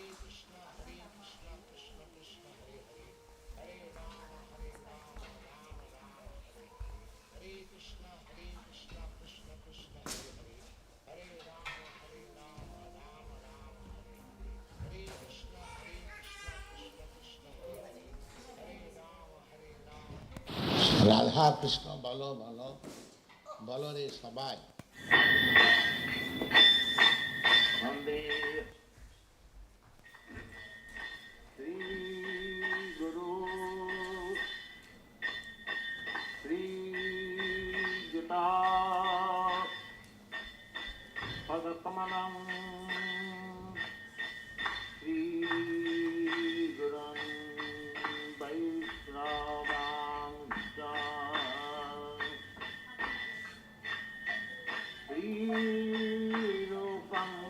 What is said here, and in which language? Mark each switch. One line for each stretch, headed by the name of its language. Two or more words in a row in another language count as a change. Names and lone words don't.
Sanskrit: Krishna Krishna Krishna Hare Hare Hare Rama Rama Rama Hare Hare Hare Krishna Krishna Krishna Hare Hare Hare Rama Rama Rama Hare Hare Hare Krishna Krishna Krishna Hare Hare Hare Rama Rama
Bangla: রাধা কৃষ্ণ বলো বলো বলো রে সবাই
Sanskrit: वंदे श्री गुरु श्री जुता पदकमलं श्री गुरुं वैष्णवांश्च श्रीरूपं